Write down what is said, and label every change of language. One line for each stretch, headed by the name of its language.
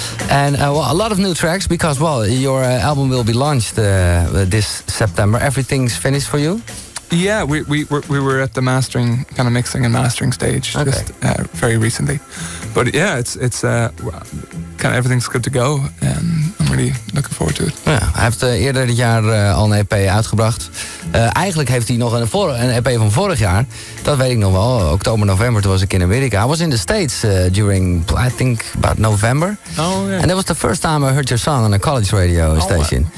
English: And a lot of new tracks because your album will be launched this September. Everything's finished for you? Yeah, we were at the mastering, kind of mixing and mastering stage just very recently, but yeah, it's kind of everything's good to go, and I'm really looking forward to it.
Dutch: Ja, hij heeft eerder dit jaar al een EP uitgebracht. Eigenlijk heeft hij nog een EP van vorig jaar. Dat weet ik nog wel. Oktober, november, toen was ik in Amerika.
English: I was in the States during, I think, about November. Oh, yeah. And that was the first time I heard your song on a college radio station.